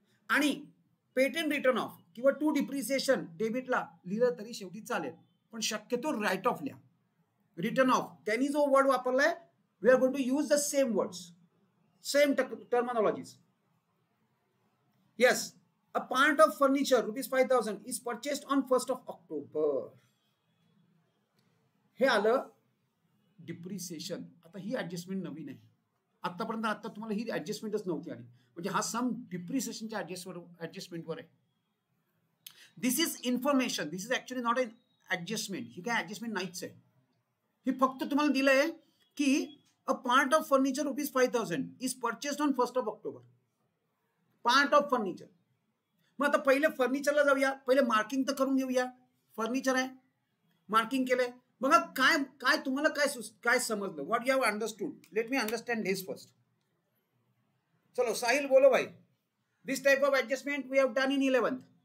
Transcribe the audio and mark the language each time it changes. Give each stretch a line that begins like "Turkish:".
Marathi: आणि patent return of किंवा to depreciation डेबिटला लिहिलं तरी शेवटी चालेल, पण शक्यतो राईट ऑफ लिहा. रिटर्न ऑफ त्यांनी जो वर्ड वापरलाय,
English: We are going to use the same words, same terminologies. Yes, a part of furniture ₹5,000 is purchased on 1st of October.
Marathi: हे आलं डिप्रिसिएशन. आता ही ऍडजस्टमेंट नवीन आहे. आतापर्यंत तुम्हाला ही ऍडजस्टमेंटच नव्हती आली. म्हणजे हा सम डिप्रिसिएशनच्या ऍडजस्टमेंटवर आहे.
English: This is information, this is actually not an adjustment.
Marathi: ही काय ऍडजस्टमेंट नाहीच आहे. ही फक्त तुम्हाला दिलंय की
English: a part of furniture ₹5,000 is purchased on 1st of October. Part of furniture.
Marathi: मग आता पहिले फर्निचरला जाऊया, पहिले मार्किंग तर करून घेऊया. फर्निचर आहे, मार्किंग केलंय. बघा काय तुम्हाला काय समजलं,
English: What you have understood. Let me understand this first.
Hindi: चलो साहिल बोलो भाई.
English: This type of adjustment we have done in 11th.